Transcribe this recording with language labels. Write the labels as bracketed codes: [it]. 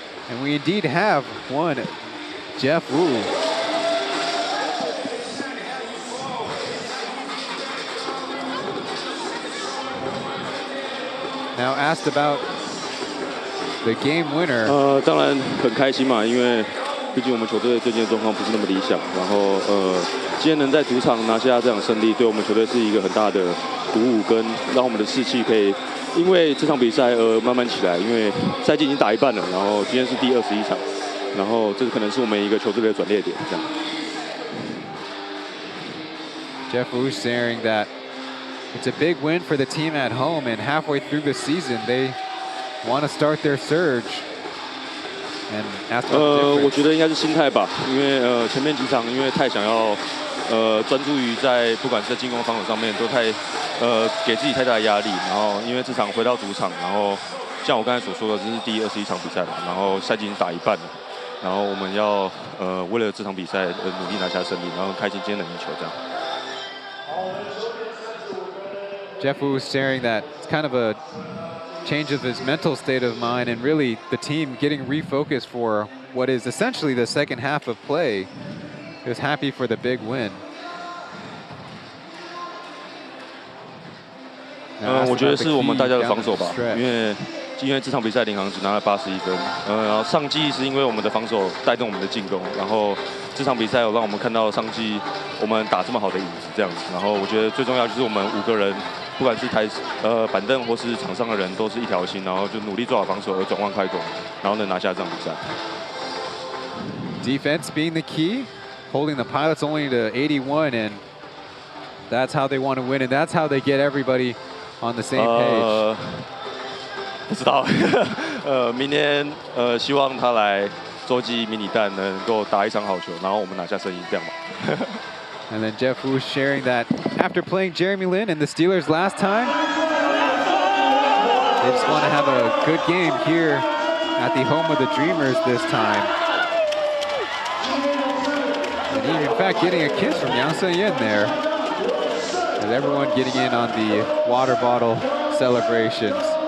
[en] And we indeed have one Jeff Wu. Now asked about the game winner. [zh] 当然很开心嘛，因为毕竟我们球队最近的状况不是那么理想。然后今天能在主场拿下这场胜利，对我们球队是一个很大的鼓舞，跟让我们的士气可以因为这场比赛而慢慢起来。因为赛季已经打一半了，然后今天是第21场，然后这可能是我们一个球队的转捩点。这样。 [en] Jeff Wu sharing that it's a big win for the team at home, and halfway through the season, they want to start their surge. And ask about the difference. [zh] 我觉得应该是心态吧，因为前面几场因为太想要专注于在不管是在进攻防守上面都太给自己太大的压力，然后因为这场回到主场，然后像我刚才所说的，这是第21场比赛嘛，然后赛季已经打一半了，然后我们要为了这场比赛努力拿下胜利，然后开心今天能赢球这样。 [en] Jeff Wu was sharing that it's kind of a change of his mental state of mind, and really the team getting refocused for what is essentially the second half of play. He was happy for the big win. [zh] 我觉得是我们大家的防守吧，因为这场比赛领航只拿了81分，然后上季是因为我们的防守带动我们的进攻，然后这场比赛有让我们看到上季我们打这么好的影子这样子，然后我觉得最重要就是我们5个人。不管是板凳或是场上的人，都是一条心，然后就努力做好防守，而转换快攻，然后能拿下这场比赛。 [en] Defense being the key, holding the Pilots only to 81, and that's how they want to win, and that's how they get everybody on the same page. [zh] 不知道，明天希望他来洲际迷你蛋能够打一场好球，然后我们拿下胜利，这样吧。 [en] And then Jeff Wu sharing that after playing Jeremy Lin and the Steelers last time, they just want to have a good game here at the home of the Dreamers this time. And he, in fact, getting a kiss from Yang Se-yin there. With everyone getting in on the water bottle celebrations.